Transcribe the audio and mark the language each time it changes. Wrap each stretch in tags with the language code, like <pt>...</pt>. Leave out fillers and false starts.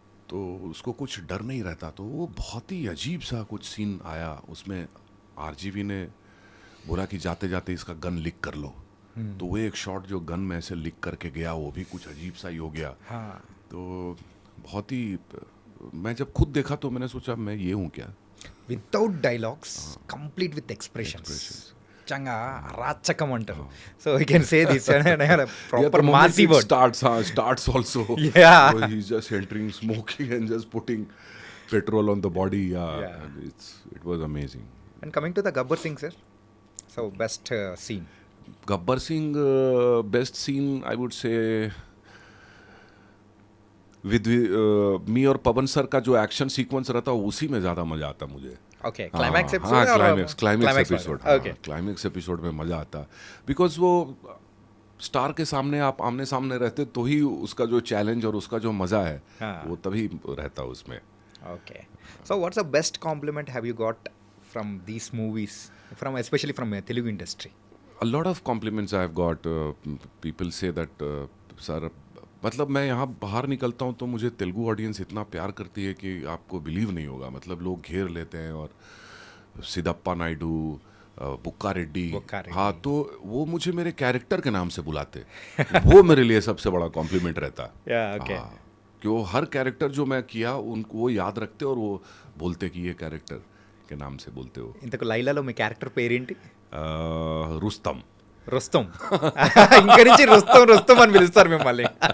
<hi>तो उसको कुछ डर नहीं रहता। तो वो बहुत ही अजीब सा कुछ सीन आया उसमें। आरजीवी ने बोला कि जाते जाते इसका गन लीक कर लो, तो वो एक शॉट जो गन में ऐसे लीक करके गया वो भी कुछ अजीब सा ही हो गया। तो बहुत ही, मैं जब खुद देखा तो मैंने सोचा मैं ये हूँ क्या।</hi> <te>Without dialogues complete with expressions చంగా అరాచకం అంటారు.</te> <en>So you can say this proper massy word starts also. Yeah. So he's just entering, smoking and just putting petrol on the body. Yeah. And it was amazing. And coming to the Gabbar Singh sir, so best scene? Gabbar Singh, best scene I would say with me</en> <hi>और पवन sir का जो action sequence रहता उसी में ज़्यादा मज़ा आता मुझे।</hi> <en>okay climax</en> <hi>हाँ,</hi> <en>Episode climax episode. Okay</en> <hi>climax episode में मज़ा आता, बिकॉज वो स्टार के सामने आप आमने सामने रहते तो ही उसका जो चैलेंज और उसका जो मज़ा है हाँ. वो तभी रहता उसमें।</hi> <en>Okay so what's the best compliment have you got from these movies, from especially from Telugu industry? A lot of compliments I have got. People say that sir,</en> <hi>मतलब मैं यहाँ बाहर निकलता हूँ तो मुझे तेलुगु ऑडियंस इतना प्यार करती है कि आपको बिलीव नहीं होगा। मतलब लोग घेर लेते हैं, और सिद्धप्पा नायडू, बुक्का रेड्डी, हाँ, तो वो मुझे मेरे कैरेक्टर के नाम से बुलाते। वो मेरे लिए सबसे बड़ा कॉम्प्लीमेंट रहता।</hi> <en>okay</en> <hi>कि वो हर कैरेक्टर जो मैं किया उनको वो याद रखते और वो बोलते कि ये कैरेक्टर के नाम से बोलते हो।</hi> <te>ఇంతకు లైలాలో మీ క్యారెక్టర్ పేరేంటి?</te> <hi>रुस्तम।</hi> <te>రుస్తం. ఇంకా నుంచి రుస్తం రుస్తం అని పిలుస్తారు మిమ్మల్ని.</te>